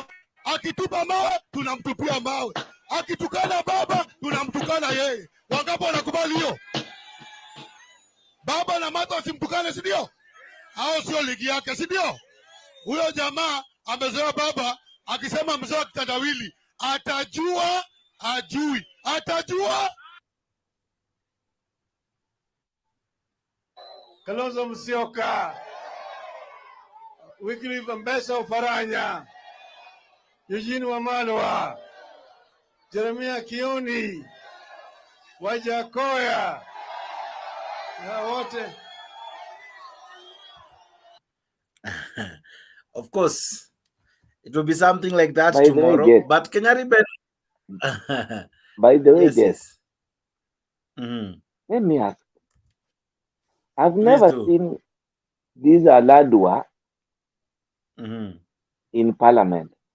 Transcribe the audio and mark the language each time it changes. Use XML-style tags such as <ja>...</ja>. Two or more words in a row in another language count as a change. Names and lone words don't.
<sw>Akitupa mawe, tunamtupia mawe. Akitukana baba, tunamtukana yeye. Wangapo wanakubali hiyo? Baba na mama wasimtukane, si ndio? Hao sio ligi yake, si ndio? Huyo jamaa amezoea baba akisema mzee wa kitandawili, atajua ajui, atajua. Kalonzo Musyoka, Wycliffe Ambassa Oparanya, Eugene Wamalwa, Jeremiah Kioni, Wajakoya na wote.</sw> <en>Of course, it will be something like that tomorrow. But Kenya Ribe. By the way, yes. Let me ask. I've never seen this Aladwa in parliament.</en>